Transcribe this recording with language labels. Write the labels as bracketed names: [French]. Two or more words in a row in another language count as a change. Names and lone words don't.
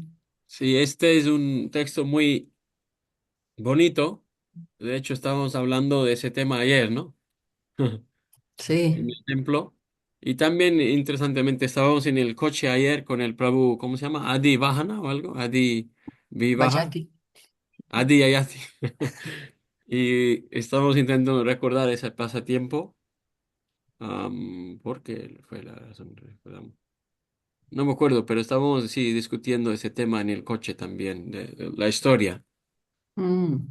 [Spanish] Sí, este es un texto muy bonito. De hecho, estábamos hablando de ese tema ayer, ¿no? En Sí, el templo. Y también, interesantemente, estábamos en el coche ayer con el Prabhu, ¿cómo se llama? Adi Vahana o algo. Adi Vivaha. Vayati. Adi Ayati. Y estábamos intentando recordar ese pasatiempo. ¿Por qué fue la razón? No me acuerdo, pero estábamos, sí, discutiendo ese tema en el coche también, de la historia. Mm,